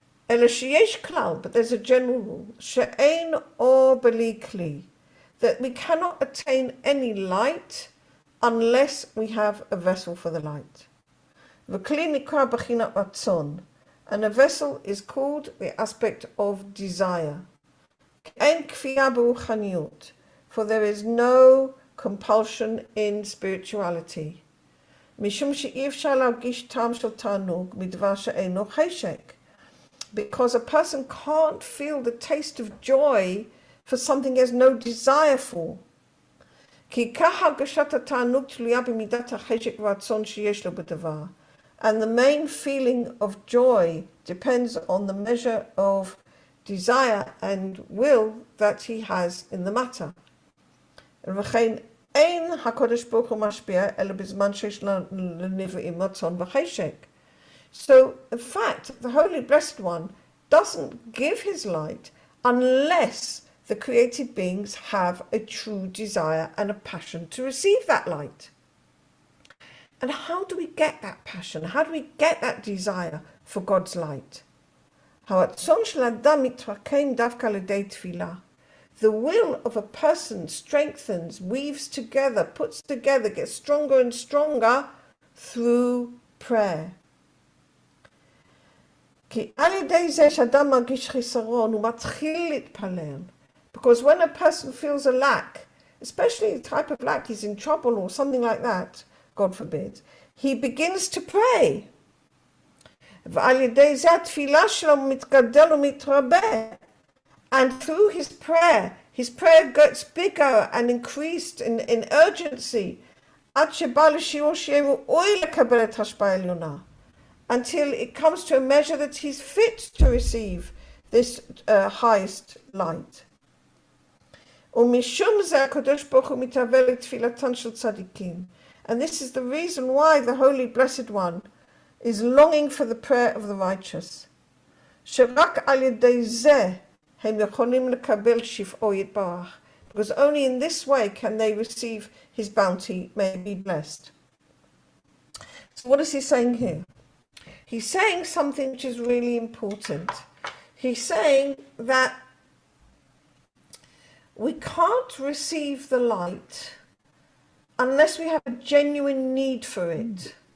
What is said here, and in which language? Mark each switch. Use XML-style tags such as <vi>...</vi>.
<he>אלא שיש כלל,</he> <en>but there's a general rule,</en> <he>שאין אור בלי כלי,</he> <en>that we cannot attain any light unless we have a vessel for the light.</en> <he>וכלי נקרא בחינת רצון,</he> <en>and a vessel is called the aspect of desire.</en> <he>אין כפייה ברוחניות,</he> <en>for there is no compulsion in spirituality.</en> <he>משום שאי אפשר להרגיש טעם של תענוג מדבר שאינו חשק.</he> <en>Because a person can't feel the taste of joy for something he has no desire for.</en> <he>כי כך הרגשת התענוג תלויה במידת החשק והרצון שיש לו בדבר.</he> <en>And the main feeling of joy depends on the measure of desire and will that he has in the matter.</en> <he>וכן אין הקדוש ברוך הוא משפיע אלא בזמן שיש לנבראים רצון וחשק.</he> <en>So, in fact, the Holy Blessed One doesn't give his light unless the created beings have a true desire and a passion to receive that light. And how do we get that passion? How do we get that desire for God's light?</en> <he>הרצון של האדם מתרקם דווקא על ידי תפילה.</he> <en>The will of a person strengthens, weaves together, puts together, gets stronger and stronger through prayer.</en> <he>כי על ידי זה שאדם מרגיש חיסרון, הוא מתחיל להתפלל.</he> <en>Because when a person feels a lack, especially the type of lack, he's in trouble or something like that, God forbid, he begins to pray.</en> <he>ועל ידי זה התפילה שלו מתגדל ומתרבה.</he> <en>And through his prayer gets bigger and increased in urgency,</en> <he>עד שבא לשיעור שיהיה ראוי לקבל את ההשפעה העליונה.</he> <en>Until it comes to a measure that he's fit to receive this highest light.</en> <he>ומשום זה הקדוש ברוך הוא מתהווה לתפילתן של צדיקים.</he> <en>And this is the reason why the Holy Blessed One is longing for the prayer of the righteous.</en> <he>שרק על ידי זה הם יכולים לקבל שפעו יתברך.</he> <en>Because only in this way can they receive his bounty, may be blessed. So what is he saying here? He's saying something which is really important. He's saying that we can't receive the light unless we have a genuine need for it.</en>